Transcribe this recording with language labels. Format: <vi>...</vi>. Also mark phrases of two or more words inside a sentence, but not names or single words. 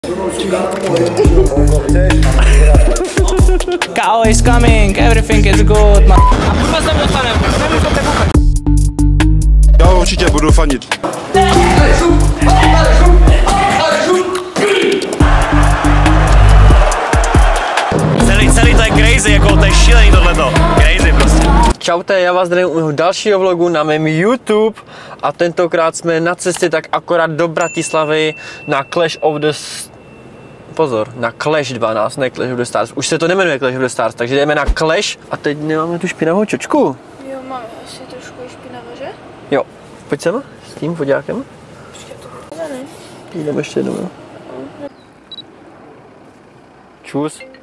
<en>KO is coming, everything is good.</en> <cs>A kurva se dostanem, nemůžete vůbec. Já určitě budu fanit. Celý to je crazy, jako to je šílený tohleto. Crazy prostě. Čaute, já vás zdravím u dalšího vlogu na mém YouTube a tentokrát jsme na cestě tak akorát do Bratislavy na Clash of the... Pozor, na Clash 12, ne Clash of the Stars. Už se to nemenuje Clash of the Stars, takže jdeme na Clash a teď nemáme tu špinavou čočku. Jo, máme asi trošku špinavé, že? Jo, pojď sem s tím foťákem. Jdeme ještě jednou. Čus.</cs>